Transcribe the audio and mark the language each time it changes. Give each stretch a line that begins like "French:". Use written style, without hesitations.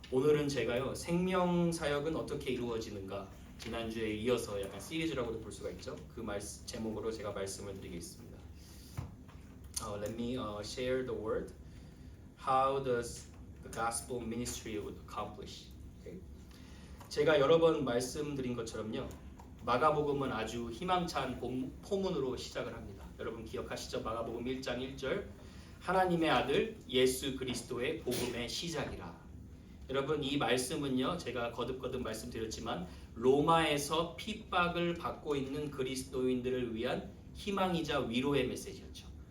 Korean: 오늘은 제가요 생명 사역은 어떻게 이루어지는가 지난주에 이어서 약간 시리즈라고도 볼 수가 있죠. 그 제목으로 제가 말씀을 드리겠습니다.
English: Let me share the word. How does the gospel ministry accomplish? Okay.
Korean: 제가 여러 번 말씀드린 것처럼요. 마가복음은 아주 희망찬 포문으로 시작을 합니다. 여러분 기억하시죠? 마가복음 1장 1절 하나님의 아들 예수 그리스도의 복음의 시작이라. 여러분 이 말씀은요 제가 거듭거듭 말씀드렸지만 로마에서 핍박을 받고 있는 그리스도인들을 위한 희망이자 위로의 메시지였죠.